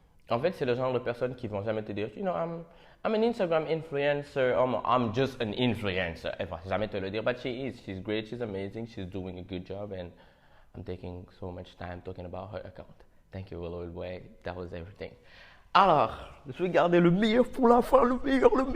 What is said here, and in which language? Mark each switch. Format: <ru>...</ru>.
<fr>En fait, c'est le genre de personne qui vont jamais te dire,</fr> <en>I'm an Instagram influencer. I'm just an influencer.</en> <fr>Elle va jamais te le dire,</fr> <en>but she is. She's great. She's amazing. She's doing a good job, and I'm taking so much time talking about her account. Thank you, Willow Way. That was everything.</en> <fr>Alors, je vais garder le meilleur pour la fin, le meilleur.</fr>